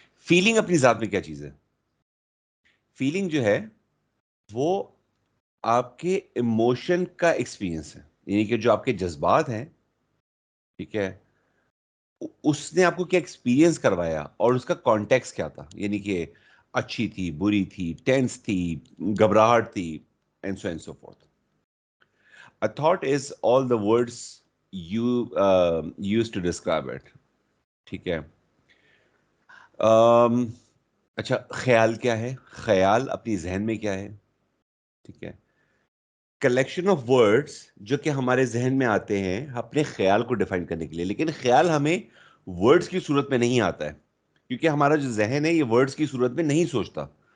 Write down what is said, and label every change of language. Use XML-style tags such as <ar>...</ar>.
<ur>Feeling اپنی ذات میں کیا چیز ہے؟ فیلنگ جو ہے وہ آپ کے ایموشن کا ایکسپیرئنس ہے, یعنی کہ جو آپ کے جذبات ہیں, ٹھیک ہے, اس نے آپ کو کیا ایکسپیرئنس کروایا اور اس کا کانٹیکس کیا تھا, یعنی کہ اچھی تھی, بری تھی, ٹینس تھی, گھبراہٹ تھی,</ur> <en>And so and so forth. A thought is all the words you use to describe it.</en> <ur>ٹھیک ہے. اچھا, خیال کیا ہے؟ خیال اپنی ذہن میں کیا ہے؟ ٹھیک ہے.</ur> <en>collection of words</en> <ur>جو کہ ہمارے ذہن میں آتے ہیں اپنے خیال کو ڈیفائن کرنے کے لیے, لیکن خیال ہمیں ورڈز کی صورت میں نہیں آتا ہے, کیونکہ ہمارا جو ذہن ہے یہ ورڈز کی صورت میں نہیں سوچتا.</ur>